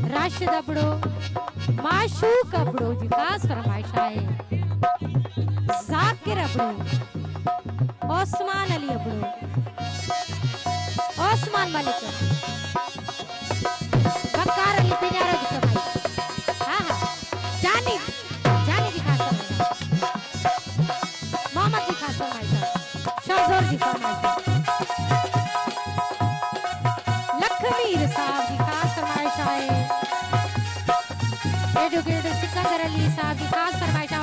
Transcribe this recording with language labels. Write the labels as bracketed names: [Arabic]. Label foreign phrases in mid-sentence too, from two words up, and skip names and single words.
[Urdu] راشد ابڑو معشوق ابڑو کی خاص فرمائش ہے. ذاکر ابڑو عثمان علی ابڑو عثمان ملک بکار علی پنیارو کی فرمائش. ہاں ہاں جانی جانی کی خاص فرمائش محمد کی خاص فرمائش شاہجور کی فرمائش صاحب کی خاص فرمائش ہے. ایڈووکیٹ سکندر علی صاحب کی خاص فرمائش